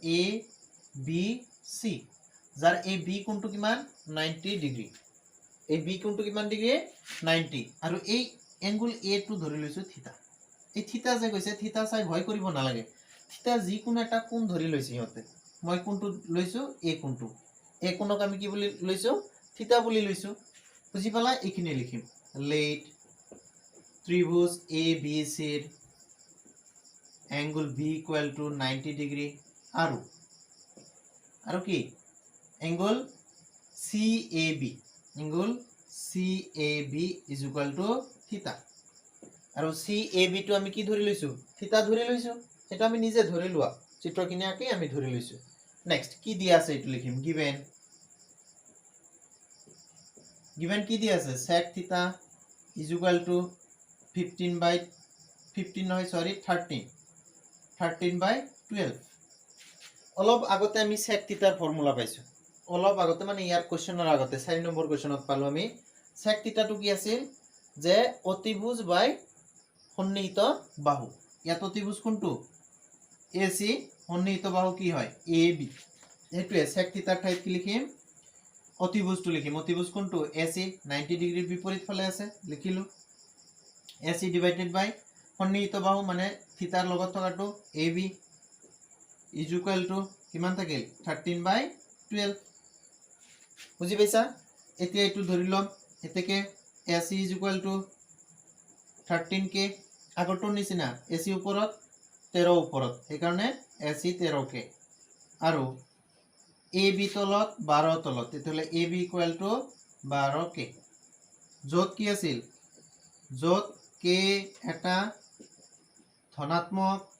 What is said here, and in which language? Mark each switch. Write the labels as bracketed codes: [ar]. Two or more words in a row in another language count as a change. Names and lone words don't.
[as] ABC যাৰ এই B কোণটো কিমান 90 ডিগ্ৰী এই B কোণটো কিমান ডিগ্ৰী 90 আৰু এই এংগল A টো ধৰি লৈছো থিতা এই থিতা যে কৈছে থিতা চাই ভয় কৰিব নালাগে থিতা যি কোন এটা কোণ ধৰি লৈছে হতে মই কোণটো লৈছো A কোণটো A কোণক আমি কি বুলি লৈছো থিতা বুলি লৈছো বুজি পালা এইখিনি লিখিম লেট ত্ৰিভুজ ABC ৰ [en] angle B equal to 90 degree [as] আৰু কি [en] angle CAB is equal to theta [as] আৰু CAB টো আমি কি ধৰি লৈছো থিতা ধৰি লৈছো এটা আমি নিজে ধৰি লোৱা চিত্ৰখিনি আঁকি আমি ধৰি লৈছো নেক্সট কি দিয়া আছে এটো লিখিম given কি দিয়া আছে [en] sec θ is equal to 13/12 [as] অলপ আগতে আমি sec θ ৰ ফৰ্মুলা পাইছো অলপ আগতে মানে ইয়াৰ কোশ্চেনৰ আগতে 4 নম্বৰ কোশ্চেনত পালো আমি sec θ টো কি আছিল যে অতিভুজ বাই সন্নিহিত বাহু ইয়াত অতিভুজ কোনটো AC সন্নিহিত বাহু কি হয় AB এটোৱে sec θ ৰ ঠাইত কি লিখিম অতিভুজটো লিখিম অতিভুজ কোনটো AC 90 ডিগ্ৰীৰ বিপৰীত ফালে আছে লিখিলো AC [en] divided by [as] সন্নিহিত বাহু মানে থিতাৰ লগত থকাটো [en] AB is equal to [as] কিমান থাকিল 13/12 বুজি পাইছা এতিয়া এটো ধৰি লম এতেকে [en] AC is equal to 13k [as] আগৰটো নিচিনা AC ওপৰত 13 ওপৰত এই কাৰণে AC 13k আৰু AB তলত 12 তলত তেতিয়ালে [en] AB equal to 12k [as] যত কি আছিল যত k এটা ধনাত্মক